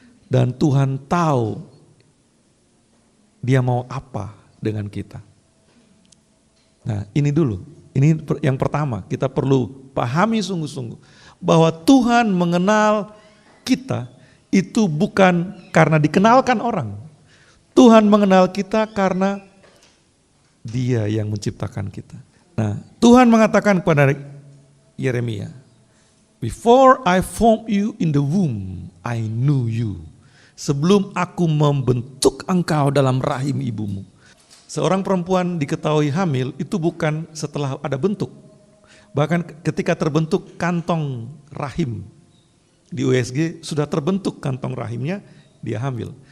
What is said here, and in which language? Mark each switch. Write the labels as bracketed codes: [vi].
[id] Dan Tuhan tahu Dia mau apa dengan kita. Nah, ini dulu. Ini yang pertama, kita perlu pahami sungguh-sungguh bahwa Tuhan mengenal kita itu bukan karena dikenalkan orang. Tuhan mengenal kita karena Dia yang menciptakan kita. Nah, Tuhan mengatakan kepada Yeremia, [en] "Before I formed you in the womb, I knew you." [id] Sebelum aku membentuk engkau dalam rahim ibumu. Seorang perempuan diketahui hamil itu bukan setelah ada bentuk. Bahkan ketika terbentuk kantong rahim di USG sudah terbentuk kantong rahimnya, dia hamil.